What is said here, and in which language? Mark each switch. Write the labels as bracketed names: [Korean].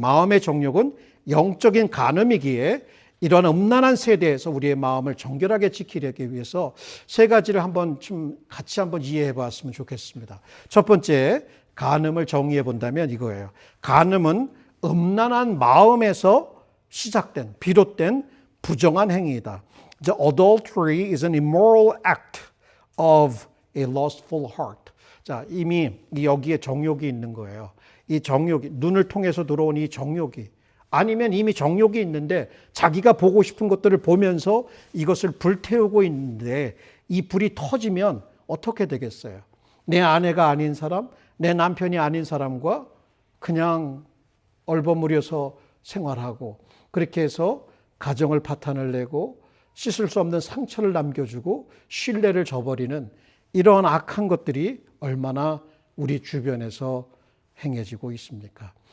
[Korean] 마음의 정욕은 영적인 간음이기에 이러한 음란한 세대에서 우리의 마음을 정결하게 지키려기 위해서 세 가지를 한번 좀 같이 한번 이해해 봤으면 좋겠습니다. 첫 번째, 간음을 정의해 본다면 이거예요. 간음은 음란한 마음에서 시작된, 비롯된 부정한 행위이다. [English] The adultery is an immoral act of a lustful heart. [Korean] 자, 이미 여기에 정욕이 있는 거예요. 이 정욕이, 눈을 통해서 들어온 이 정욕이 아니면 이미 정욕이 있는데 자기가 보고 싶은 것들을 보면서 이것을 불태우고 있는데 이 불이 터지면 어떻게 되겠어요? 내 아내가 아닌 사람, 내 남편이 아닌 사람과 그냥 얼버무려서 생활하고 그렇게 해서 가정을 파탄을 내고 씻을 수 없는 상처를 남겨주고 신뢰를 저버리는 이러한 악한 것들이 얼마나 우리 주변에서 행해지고 있습니까?